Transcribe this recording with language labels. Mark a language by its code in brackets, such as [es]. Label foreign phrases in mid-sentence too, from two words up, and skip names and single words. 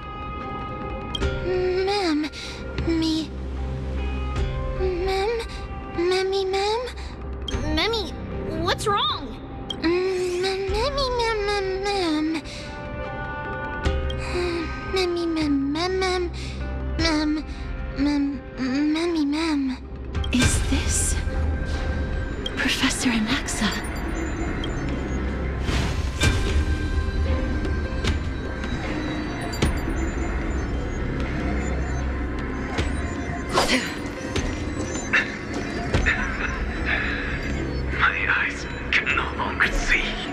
[en] Mem, me... Mem? Memmy, mem? Memmy, what's wrong? Memmy, mem, mem, mem. Memmy, mem, mem, mem. Mem, mem, memmy, mem. Is this Professor Anaxa? My eyes can no longer see.